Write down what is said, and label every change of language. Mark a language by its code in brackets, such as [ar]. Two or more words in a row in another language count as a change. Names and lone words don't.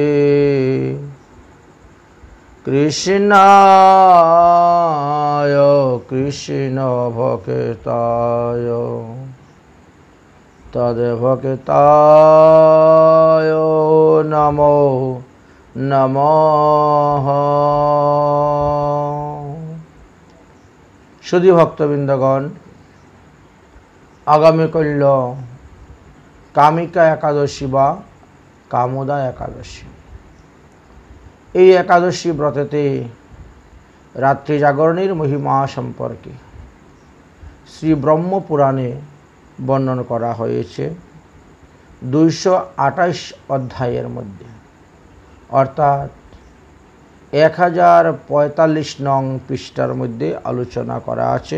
[sa] कृष्णाय कृष्णभक्ताय तद्भक्ताय नमो नमः। [bn] শুদ্ধি ভক্তবৃন্দগণ আগামীকাল কামিকা একাদশী বা কামোদা একাদশী এই একাদশী ব্রতেতে রাত্রি জাগরণের মহিমা সম্পর্কে শ্রী ব্রহ্ম পুরাণে বর্ণন করা হয়েছে 228 অধ্যায়ের মধ্যে, অর্থাৎ 1045 নং পৃষ্ঠার মধ্যে আলোচনা করা আছে।